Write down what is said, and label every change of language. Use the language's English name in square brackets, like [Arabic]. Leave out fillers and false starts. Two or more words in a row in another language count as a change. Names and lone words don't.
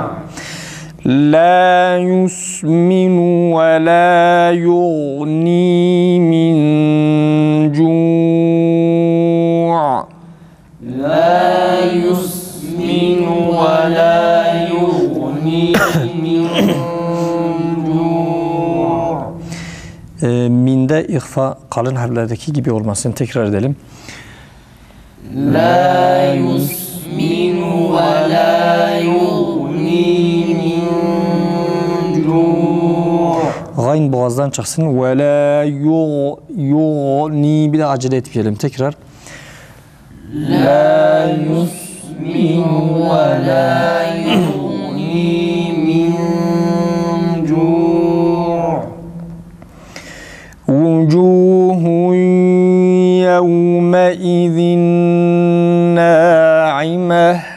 [Arabic] لا يسمن ولا يغني من جوع. لا يسمن ولا يغني من جوع. [Turkish] Minde ihfa kalın harflerdeki gibi olmasını tekrar edelim. [Arabic] لا يسمن ولا يغني من جوع. [Turkish] Gayn boğazdan çıksın. [Arabic] ولا يغني. [Turkish] Bir de acele etmeyelim. Tekrar. [Arabic] لا يسمن ولا يغني من جوع. وجوه يومئذ ناعمة.